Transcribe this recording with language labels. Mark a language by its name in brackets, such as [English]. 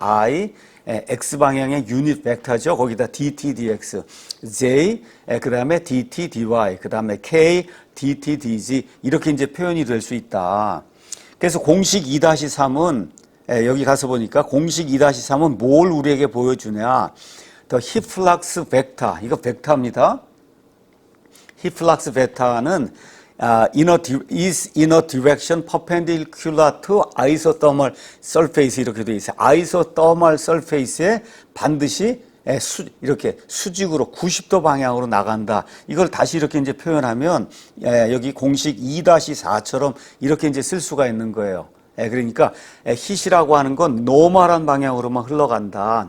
[Korean] I X방향의 유닛 벡터죠. 거기다 dt, dx, J, 그 다음에 dt, dy, 그 다음에 K, dt, dz 이렇게 이제 표현이 될 수 있다. 그래서 공식 2-3은 여기 가서 보니까 공식 2-3은 뭘 우리에게 보여주냐? [English] The heat flux vector [Korean] 이거 벡터입니다. [English] heat flux vector는 is in a direction perpendicular to isothermal surface [Korean] 이렇게 되어 있어요. isothermal surface에 반드시 이렇게 수직으로 90도 방향으로 나간다. 이걸 다시 이렇게 이제 표현하면 여기 공식 2-4처럼 이렇게 이제 쓸 수가 있는 거예요. 그러니까 hit이라고 하는 건 노멀한 방향으로만 흘러간다.